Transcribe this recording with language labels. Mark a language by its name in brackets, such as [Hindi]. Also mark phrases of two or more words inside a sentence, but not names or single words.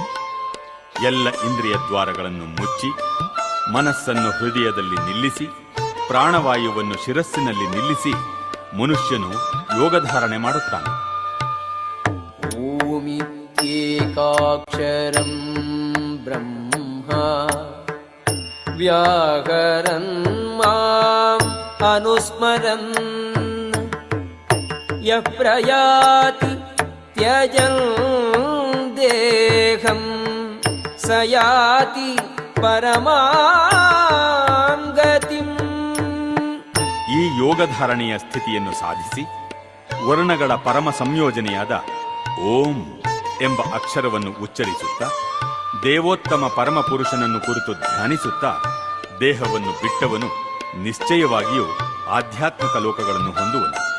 [Kannada] ಎಲ್ಲ ಇಂದ್ರಿಯ ದ್ವಾರಗಳನ್ನು ಮುಚ್ಚಿ ಮನಸ್ಸನ್ನು ಹೃದಯದಲ್ಲಿ ನಿಲ್ಲಿಸಿ ಪ್ರಾಣವಾಯುವನ್ನು ಶಿರಸ್ಸಿನಲ್ಲಿ ನಿಲ್ಲಿಸಿ ಮನುಷ್ಯನು ಯೋಗಧಾರಣೆ ಮಾಡುತ್ತಾನೆ. [Sanskrit] ಓಮಿತ್ಯೇಕಾಕ್ಷರಂ ಬ್ರಹ್ಮ ವ್ಯಾಕರನ್ ಮಾಂ ಅನುಸ್ಮರನ್ ಯಃ ಪ್ರಯಾತಿ ತ್ಯಜನ್ ದೇಹಂ ಸ ಯಾತಿ ಪರಮಾಂ ಗತಿಂ. [Kannada] ಈ ಯೋಗಧಾರಣೆಯ ಸ್ಥಿತಿಯನ್ನು ಸಾಧಿಸಿ ವರ್ಣಗಳ ಪರಮ ಸಂಯೋಜನೆಯಾದ ಓಂ ಎಂಬ ಅಕ್ಷರವನ್ನು ಉಚ್ಚರಿಸುತ್ತಾ ದೇವೋತ್ತಮ ಪರಮಪುರುಷನನ್ನು ಕುರಿತು ಧ್ಯಾನಿಸುತ್ತಾ ದೇಹವನ್ನು ಬಿಟ್ಟವನು ನಿಶ್ಚಯವಾಗಿಯೂ ಆಧ್ಯಾತ್ಮಿಕ ಲೋಕಗಳನ್ನು ಹೊಂದುವನು.